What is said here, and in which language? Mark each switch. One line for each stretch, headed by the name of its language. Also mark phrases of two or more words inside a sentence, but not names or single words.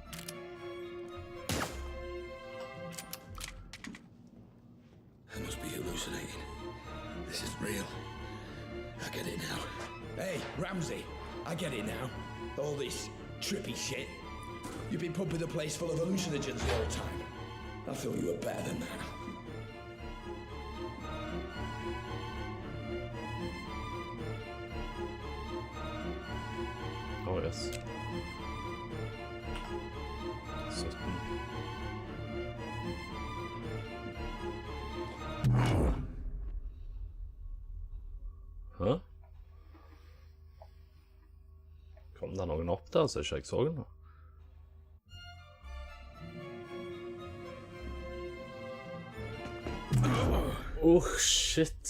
English: I must be hallucinating. This is real. I get it now. Hey, Ramsey, I get it now. All this trippy shit. You've been pumping the place full of hallucinogens the whole time. I thought you were better than that. Oh, yes. 17.
Norwegian: Hæ? Kom det noen opp der, så ikke jeg så den?
English: Shit.